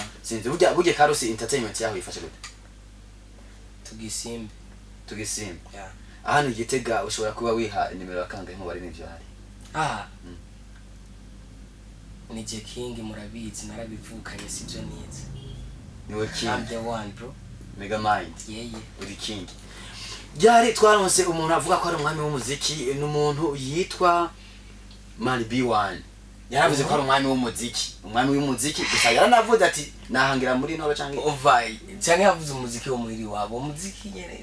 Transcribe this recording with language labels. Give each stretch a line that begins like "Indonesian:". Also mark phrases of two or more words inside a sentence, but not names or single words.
Rundi: Sinzi burya karusi entertainment yaho ifashe gute? Tugisimbe. Yeah. Ahano Gitega ushobora kuba wiha nimero yakanga nko bari n'ivyo hari. Ni je King murabizi narabivukanye sivyo nize. Niwe King.
English: I'm the one bro. Mega Mind. Yeah.
Rundi: Uri King. Byari twaronse umuntu avuga ko ari umwami w'umuziki n'umuntu yitwa Man B1. Yaravuze ko ari umwami w'umuziki gusa yaranavuze ati nahangira muri ntoro canke ovai canke yavuze umuziki wo muri wabo umuziki nyene